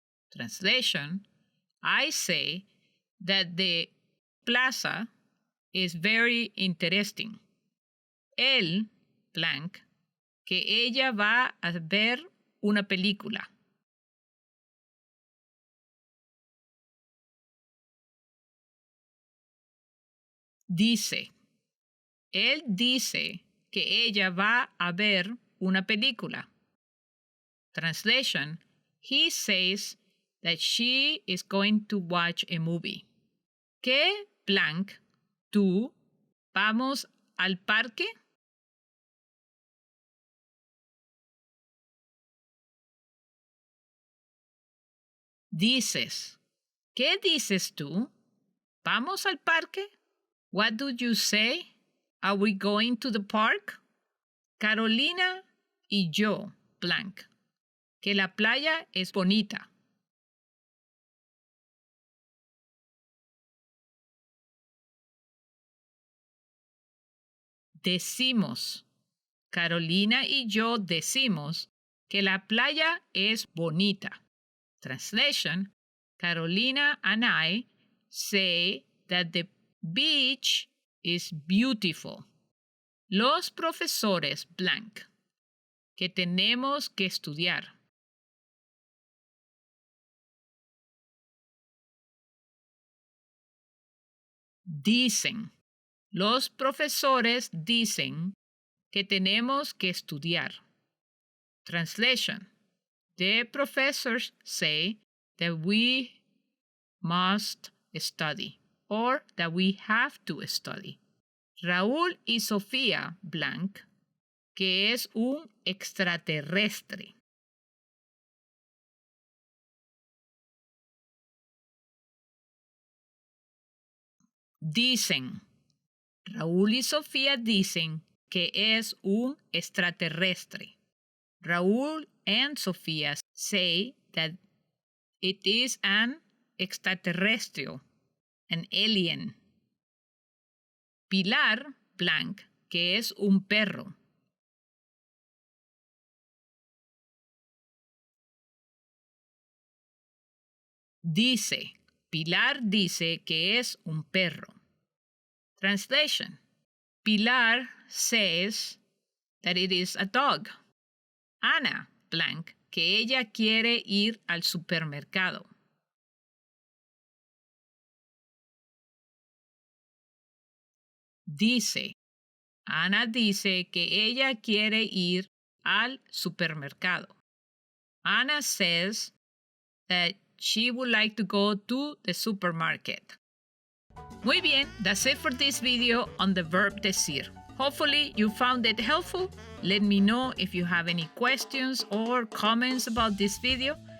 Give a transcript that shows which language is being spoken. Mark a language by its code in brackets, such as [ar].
[en] Translation, I say that the plaza is very interesting. [es] Él, blank, que ella va a ver una película. Dice, él dice que ella va a ver una película. [en] Translation, he says that she is going to watch a movie. [es] ¿Qué, blank, tú, vamos al parque? Dices, ¿qué dices tú? ¿Vamos al parque? [en] What do you say? Are we going to the park? [es] Carolina y yo, blank, que la playa es bonita. Decimos, Carolina y yo decimos que la playa es bonita. [en] Translation, Carolina and I say that the beach is beautiful. [es] Los profesores, blank, que tenemos que estudiar. Dicen, los profesores dicen que tenemos que estudiar. [en] Translation, the professors say that we must study or that we have to study. [es] Raúl y Sofía, blank, que es un extraterrestre. Dicen, Raúl y Sofía dicen que es un extraterrestre. [en] Raúl and Sofía say that it is an extraterrestrial, an alien. [es] Pilar, blank, que es un perro. Dice, Pilar dice que es un perro. [en] Translation, Pilar says that it is a dog. [es] Ana, blank, que ella quiere ir al supermercado. Dice, Ana dice que ella quiere ir al supermercado. [en] Ana says that she would like to go to the supermarket. [es] Muy bien, [en] that's it for this video on the verb decir. Hopefully you found it helpful. Let me know if you have any questions or comments about this video.